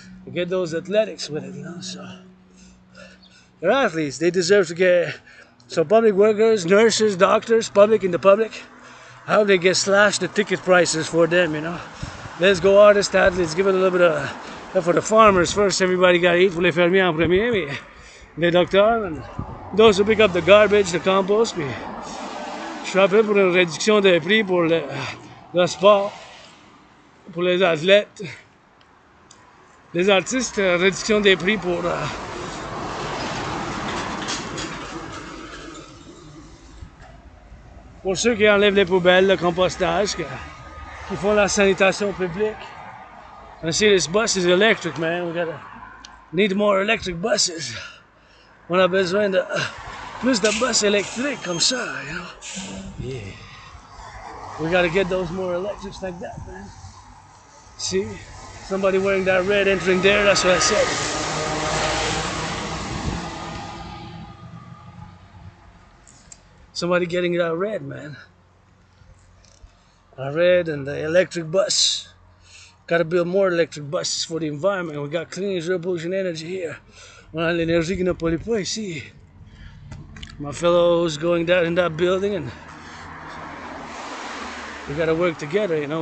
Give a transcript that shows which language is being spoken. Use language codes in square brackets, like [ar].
[en] You get those athletics with it, you know, so. They're athletes. They deserve to So public workers, nurses, doctors, public in the public, how they get slashed the ticket prices for them, you know. Let's go artists, athletes, give it a little bit of, for the farmers first, everybody got to eat, [fr] pour les fermiers en premier, mais les docteurs, [en] and those who pick up the garbage, the compost, [fr] puis je suis appelé pour une réduction des prix pour le sport, pour les athlètes, les artistes, réduction des prix pour ceux qui enlèvent les poubelles, le compostage, qui font la sanitation publique. [en] And see, this bus is electric, man. We gotta need more electric buses. [fr] On a besoin de plus de bus électriques comme ça, [en] you know. Yeah. We gotta get those more electrics like that, man. See? Somebody wearing that red entering there, that's what I said. Somebody getting that red, man. A red and the electric bus. Gotta build more electric buses for the environment. We got clean, zero pollution energy here. [fr] On a l'énergie qui ne pollue pas ici. [en] My fellows going down in that building, and we gotta work together, you know.